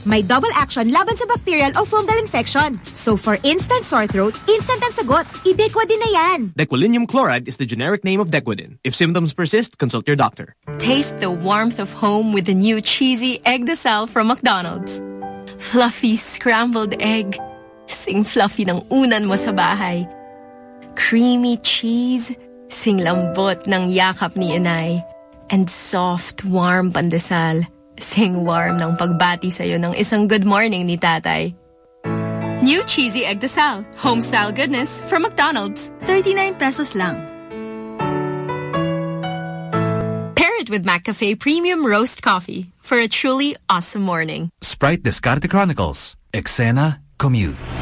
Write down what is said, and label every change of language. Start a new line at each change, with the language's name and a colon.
Filipino: May double action laban sa bacterial o fungal infection.
English: So for instant sore throat,
Filipino: instant ang sagot, i-Dequadin na yan.
English: Dequilinium chloride is the generic name of Dequadin. If symptoms persist, consult your doctor. Taste the warmth of home with the new cheesy egg de sal from McDonald's. Fluffy scrambled egg.
Filipino: Sing fluffy ng unan mo sa bahay.
English: Creamy cheese.
Filipino: Sing lambot ng yakap ni inay.
English: And soft, warm pandesal.
Filipino: Sing warm ng pagbati sa'yo ng isang good morning ni tatay.
English: New cheesy egg de sal. Home style goodness from McDonald's.
Filipino: 39 pesos lang.
English: With McCafe Premium Roast Coffee for a truly awesome morning. Sprite Descarte Chronicles. Eksena, commute.